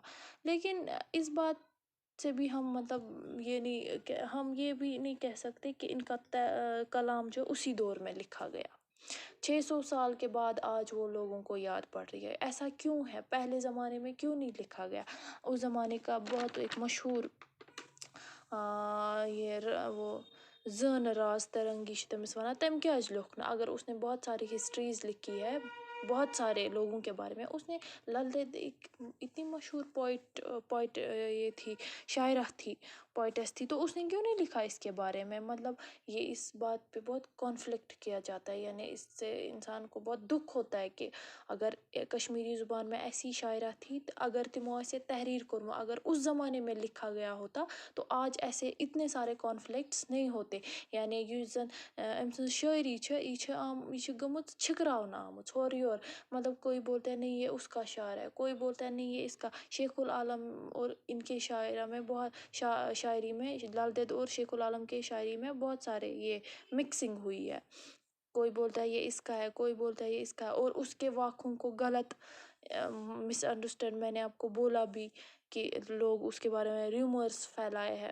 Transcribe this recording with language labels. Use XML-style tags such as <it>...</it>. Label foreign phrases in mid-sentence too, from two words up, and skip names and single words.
<ur>لیکن اس بات سے بھی ہم ہم یہ بھی نہیں کہہ سکتے کہ ان کا کلام جو اسی دور میں لکھا گیا. 600 سال کے بعد آج وہ لوگوں کو یاد پڑ رہی ہے. ایسا کیوں ہے? پہلے زمانے میں کیوں نہیں لکھا گیا؟ اس زمانے کا بہت ایک مشہور وہ</ur> <ks>ज़न राज तरंगी तमिस वना तम क्या लिखना।</ks> <ur>اگر اس نے بہت ساری ہسٹریز لکھی ہے بہت سارے لوگوں کے بارے میں. اس نے للدت ایک اتنی مشہور پوئٹ یہ تھی، شاعرہ تھی، پوئٹیس تھی، تو اس نے کیوں نہیں لکھا اس کے بارے میں? مطلب یہ اس بات پہ بہت کانفلکٹ کیا جاتا ہے. یعنی اس سے انسان کو بہت دکھ ہوتا ہے کہ اگر کشمیری زبان میں ایسی شاعرہ تھی تو اگر تمو ایسے تحریر کروں، اگر اس زمانے میں لکھا گیا ہوتا تو آج ایسے اتنے سارے کانفلکٹس نہیں ہوتے.</ur> <ks>यानी युस जन अम सं शायरी ये गमुत छिकरावना आमुत और योर।</ks> <ur>مطلب کوئی بولتا ہے نہیں یہ اس کا شاعر ہے، کوئی بولتا ہے نہیں یہ اس کا. شیخ العالم اور ان کے شاعرہ میں بہت شاعری میں للدت اور شیخ العالم کے شاعری میں بہت سارے یہ مکسنگ ہوئی ہے. کوئی بولتا ہے یہ اس کا ہے، کوئی بولتا ہے یہ اس کا ہے، اور اس کے واقعوں کو غلط مسانڈرسٹینڈ میں نے آپ کو بولا بھی کہ لوگ اس کے بارے میں رومرز پھیلائے ہیں.</ur>